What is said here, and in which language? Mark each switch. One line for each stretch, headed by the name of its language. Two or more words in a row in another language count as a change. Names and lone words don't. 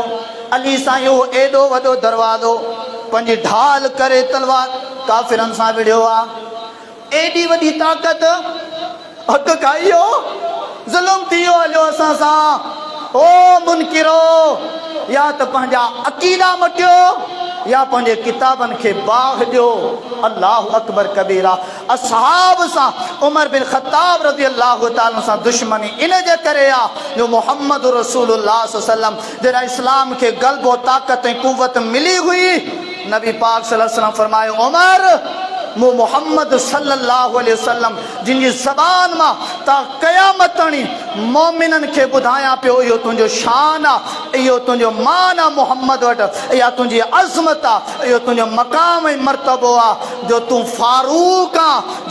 Sindhi: अली साईं उहो एॾो वॾो दरवाज़ो पंहिंजी ढाल करे तलवार काफ़िरनि सां विढ़ियो आहे। एॾी वॾी ताक़त, हक़ खाइयो, ज़ुल्म थी वियो हलियो असां सां। ओ मुनकिरो, या त पंहिंजा अक़ीदा मटियो या पंहिंजे किताबनि खे बाहि ॾियो।
Arabic: الله أكبر كبيرا.
Sindhi: असहाब सां उमर बिन ख़त्ताब
Arabic: رضي الله تعالى
Sindhi: सां दुश्मनी इन जे करे आहे जो मोहम्मद रसूलुल्लाह
Arabic: صلى الله عليه
Sindhi: वसल्लम जॾहिं इस्लाम खे ग़लबो ताक़त ऐं कुव्वत मिली हुई, नबी पाक
Arabic: صلى الله عليه وسلم
Sindhi: फरमायो, उमर मु मोहम्मद
Arabic: صلى الله عليه وسلم
Sindhi: जिन जी ज़बान मां ता क़यामत ताणी मोमिननि खे ॿुधायां पियो, इहो तुंहिंजो शान आहे, इहो तुंहिंजो मान आहे मोहम्मद वटि, इहा तुंहिंजी अज़मत आहे, इहो तुंहिंजो मक़ाम ऐं मर्तबो आहे जो तूं फारूक आहे।